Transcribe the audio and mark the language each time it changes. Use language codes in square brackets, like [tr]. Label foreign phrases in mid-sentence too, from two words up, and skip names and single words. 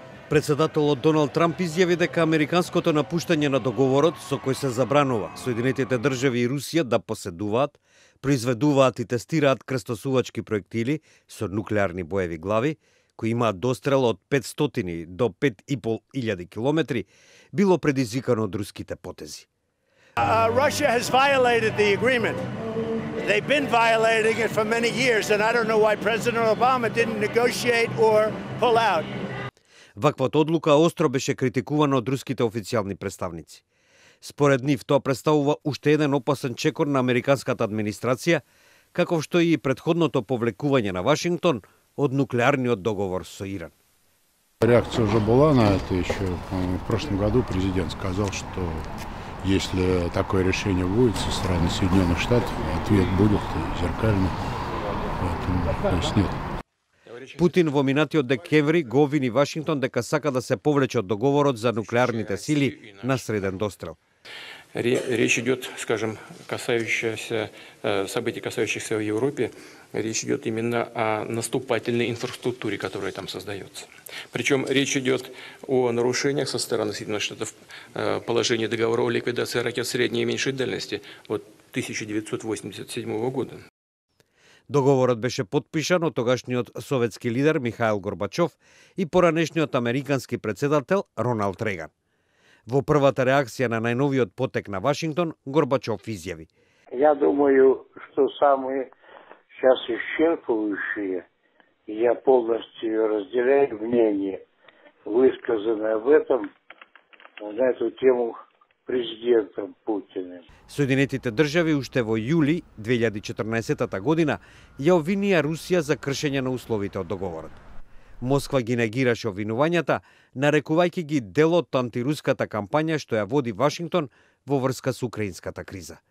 [mk] Председателот Доналд Трамп изјави дека американското напуштање на договорот со кој се забранува Соединетите држави и Русија да поседуваат, произведуваат и тестираат крстосувачки проектили со нуклеарни боеви глави, кои имаат дострел од 500 до 5.500 километри, било предизвикано од руските потези. [en] Russia has violated the agreement. They've been violating it for many years, and I don't know why President Obama didn't negotiate or pull out. [mk] Ваквата одлука остро беше критикувана од руските официјални представници. Според нив тоа представува уште еден опасен чекор на американската администрација, каков што и претходното повлекување на Вашингтон од нуклеарниот договор со Иран. [ru] Реакция уже была на это еще. В прошлом году президент сказал, что если такое решение будет со стороны Соединенных Штатов, ответ будет зеркальный. Поэтому, то есть нет. [mk] Путин во минатиот декември го обвини Вашингтон дека сака да се повлече од договорот за нуклеарните сили на среден дострел. [ru] Речь идет, скажем, событий, касающихся в Европе, речь идет именно о наступательной инфраструктуре, которая там создается. Причем речь идет о нарушениях со стороны Соединенных Штатов положения договора о ликвидации ракет средней и меньшей дальности от 1987 года. [mk] Договорот беше подпишан од тогашниот советски лидер Михаил Горбачов и поранешниот американски председател Роналд Реган. Во првата реакција на најновиот потек на Вашингтон, Горбачов изјави: [ru] Я думаю, что самые сейчас исчерпывающие, и я полностью разделяю мнение, высказанное на эту тему президентом Путиним. [mk] Соединетите држави уште во јули 2014 година ја обвинија Русија за кршење на условите од договорот. Москва ги негираше обвинувањата, нарекувајќи ги дел од антируската кампања што ја води Вашингтон во врска со украинската криза.